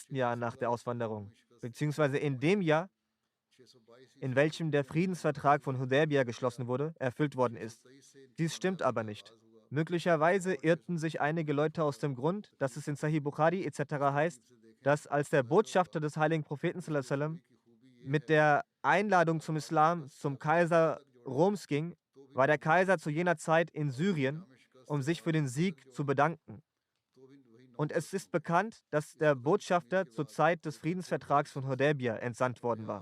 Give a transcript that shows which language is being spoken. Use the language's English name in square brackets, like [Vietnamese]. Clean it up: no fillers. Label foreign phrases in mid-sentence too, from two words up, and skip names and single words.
[German] Jahr nach der Auswanderung, beziehungsweise in dem Jahr, in welchem der Friedensvertrag von Hudaybiyah geschlossen wurde, erfüllt worden ist. Dies stimmt aber nicht. Möglicherweise irrten sich einige Leute aus dem Grund, dass es in Sahih Bukhari etc. heißt, dass als der Botschafter des heiligen Propheten [Arabic] صلى الله عليه وسلم [German] mit der Einladung zum Islam zum Kaiser Roms ging, war der Kaiser zu jener Zeit in Syrien um sich für den Sieg zu bedanken. Und es ist bekannt, dass der Botschafter zur Zeit des Friedensvertrags von Hudaybiyah entsandt worden war.